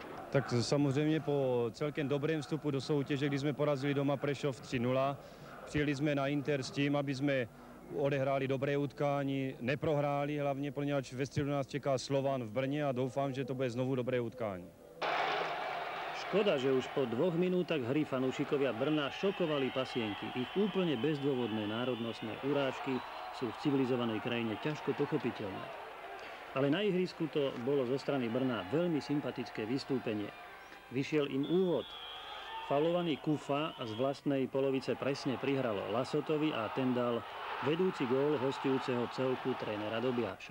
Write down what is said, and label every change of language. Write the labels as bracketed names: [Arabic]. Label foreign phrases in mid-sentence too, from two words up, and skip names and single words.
[Czech] Tak samozřejmě po celkem dobrém vstupu do soutěže, kdy jsme porazili doma Prešov 3-0, přijeli jsme na Inter s tím, aby jsme odehráli dobré utkání, neprohráli hlavně, poněvadž ve středu nás čeká Slovan v Brně a doufám, že to bude znovu dobré utkání. [Slovak] Škoda, že už po 2 minútach hry fanúšikovia Brna šokovali pasienky. Ich úplne bezdôvodné národnostné urážky sú v civilizovanej krajine ťažko pochopiteľné. Ale na ihrisku to bolo zo strany Brna veľmi sympatické vystúpenie. Vyšiel im úvod. Faulovaný Kufa z vlastnej polovice presne prihralo Lasotovi a ten dal vedúci gól hostujúceho celku trénera Dobiaša.